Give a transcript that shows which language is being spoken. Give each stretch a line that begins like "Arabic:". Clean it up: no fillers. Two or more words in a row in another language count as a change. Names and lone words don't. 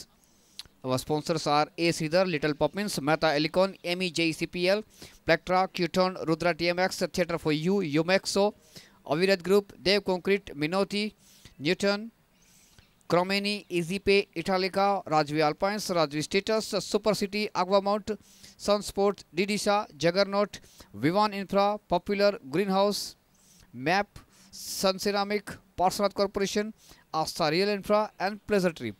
English: Our sponsors are A. Sridhar, Little Poppins, Mehta Elicon, MEJCPL, Plectra, Qton, Rudra TMX, Theatre for You, Umexo, Avirat Group, Dev Concrete, Minoti, Newton, Cromeni, EasyPay, Italica, Rajvi Alpines, Rajvi Status, Super City, Aquamount, Sunsport, Didisha, Juggernaut, Vivan Infra, Popular, Greenhouse, MAP, Sun Ceramic, Parsonat Corporation, Asta Real Infra, and Pleasure Trip.